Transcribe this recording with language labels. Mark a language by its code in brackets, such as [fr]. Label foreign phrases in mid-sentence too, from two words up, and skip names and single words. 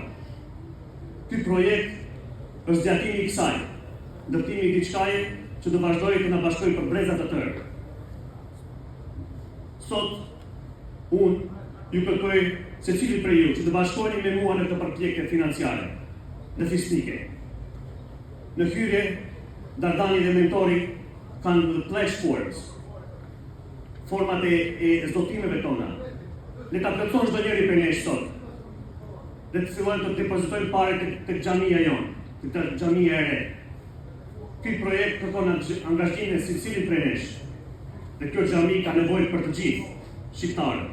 [sq] Ky projekt është zgjatimi i kësaj, ndërtimi i diçkaje që do vazhdojë të na bashkojë për breza të tërë. Sot, unë ju kërkoj secili prej ju që të bashkoheni me mua në këtë përpjekje financiare dhe fisnike. Në hyrje, Dardani dhe mentori kanë [en] the pledge forms, [sq] format e zdotimeve tona. Le ta plotësojmë çdo njeri prej nesh sot. Dhe të fillojmë të depozitojmë parë tek xhamia jonë, tek xhamia e re. Ky projekt kërkon angazhimin e secilit prej nesh. Dhe kjo xhami ka nevojë për të gjithë shqiptarët.